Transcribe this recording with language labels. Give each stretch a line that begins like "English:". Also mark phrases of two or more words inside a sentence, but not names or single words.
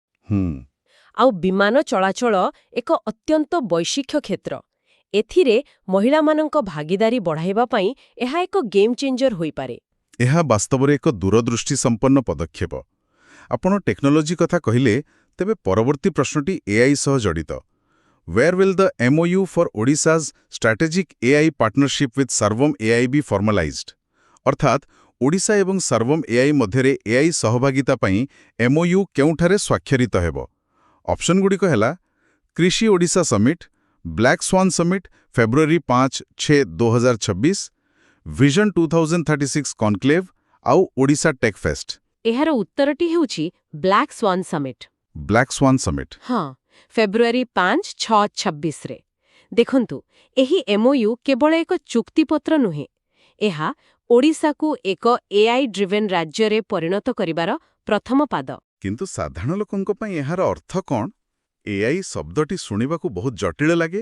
Odia: ଆଉ ବିମାନ ଚଳାଚଳ ଏକ ଅତ୍ୟନ୍ତ ବୈଶ୍ୱିକ କ୍ଷେତ୍ର। ଏଥିରେ ମହିଳାମାନଙ୍କ ଭାଗିଦାରୀ ବଢ଼ାଇବା ପାଇଁ ଏହା ଏକ
English: game changer
Odia: ହୋଇପାରେ। ଏହା ବାସ୍ତବରେ ଏକ ଦୂରଦୃଷ୍ଟି ସମ୍ପନ୍ନ ପଦକ୍ଷେପ। ଆପଣ ଟେକ୍ନୋଲୋଜି କଥା କହିଲେ, ତେବେ ପରବର୍ତ୍ତୀ ପ୍ରଶ୍ନଟି ଏଆଇ ସହ ଜଡ଼ିତ।
English: Where will the MOU for Odisha's strategic AI partnership with Sarvam AI be formalized?
Odia: ଅର୍ଥାତ୍ ଓଡ଼ିଶା ଏବଂ ସର୍ବମ୍ AI ମଧ୍ୟରେ AI ସହଭାଗିତା ପାଇଁ MOU କେଉଁଠାରେ ସ୍ୱାକ୍ଷରିତ ହେବ? ଅପସନଗୁଡ଼ିକ ହେଲା कृषि ओडिशा समिट, ब्लैक स्वान समिट फेब्रुआरी 5-6 2026, विजन 2036 कॉन्क्लेव आउ ओडिशा टेक फेस्ट। ଏହାର ଉତ୍ତରଟି ହେଉଛି ବ୍ଲାକ୍ ସ୍ୱାନ୍ ସମିଟ୍। ब्लैक स्वान समिट। ହଁ, ଫେବୃଆରୀ 5-6-26ରେ। ଦେଖନ୍ତୁ, ଏହି MOU କେବଳ ଏକ ଚୁକ୍ତିପତ୍ର ନୁହେଁ। ଏହା ଓଡ଼ିଶାକୁ ଏକ
English: AI driven
Odia: ରାଜ୍ୟରେ ପରିଣତ କରିବାର ପ୍ରଥମ ପାଦ। କିନ୍ତୁ ସାଧାରଣ ଲୋକଙ୍କ ପାଇଁ ଏହାର ଅର୍ଥ କ'ଣ? AI ଶବ୍ଦଟି ଶୁଣିବାକୁ ବହୁତ ଜଟିଳ ଲାଗେ।